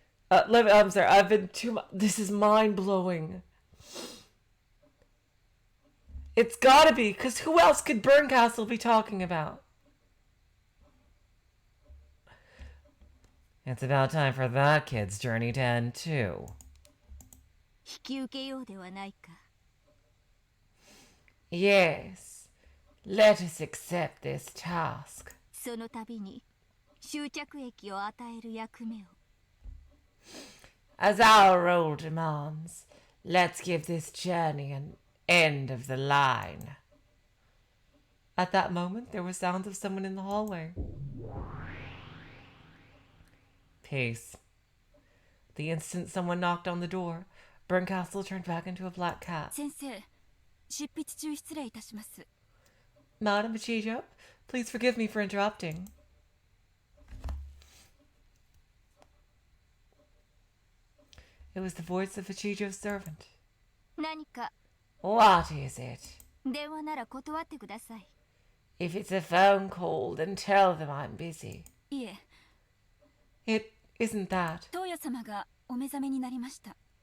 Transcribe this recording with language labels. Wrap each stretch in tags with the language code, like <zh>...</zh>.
<en>I'm sorry. I've been too much. This is mind blowing. It's gotta be, because who else could Bernkastel be talking about? It's about time for that kid's journey to end, too.</en> <ja>引き受けようではないか。</ja> <en>Yes. Let us accept this task.</en> <ja>その度に終着駅を与える役目を。</ja> <en>As our role demands, let's give this journey an end of the line. At that moment, there were sounds of someone in the hallway. Peace. The instant someone knocked on the door, Bernkastel turned back into a black cat.</en> <ja>先生、執筆中失礼いたします。</ja> <en>Madam Chiru, please forgive me for interrupting. It was the voice of Chiru's servant.</en> <ja>何か</ja> <en>What is it?</en> <ja>電話なら断ってください。</ja> <en>If it's a phone call, then tell them I'm busy.</en> <ja>いえ、</ja> <en>It isn't that.</en> <ja>東野様がお目覚めになりました。</ja>